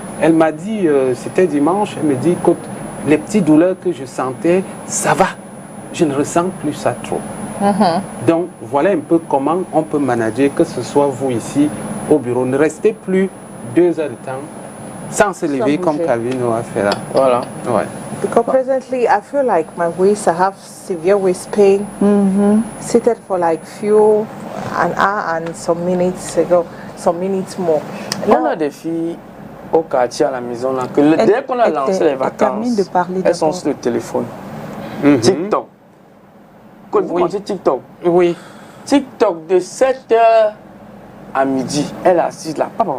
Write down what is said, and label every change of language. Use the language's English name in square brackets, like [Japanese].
[French] Elle m'a dit, c'était dimanche, elle me dit, écoute, les petites douleurs que je sentais, ça va. Je ne ressens plus ça trop. Donc, voilà un peu comment on peut manager, que ce soit vous ici au bureau. Ne restez plus 2 heures de temps sans se lever comme bouger. Calvino a fait là. Voilà. Ouais. [English] Because presently I feel like my waist, I have severe waist pain. Seated for like an hour and some minutes more. [French] On a des filles au quartier à la maison là, que dès qu'on a lancé les vacances, elles sont sur le téléphone. TikTok. Vous connaissez TikTok? Oui. TikTok de 7h à midi, elle est assise là.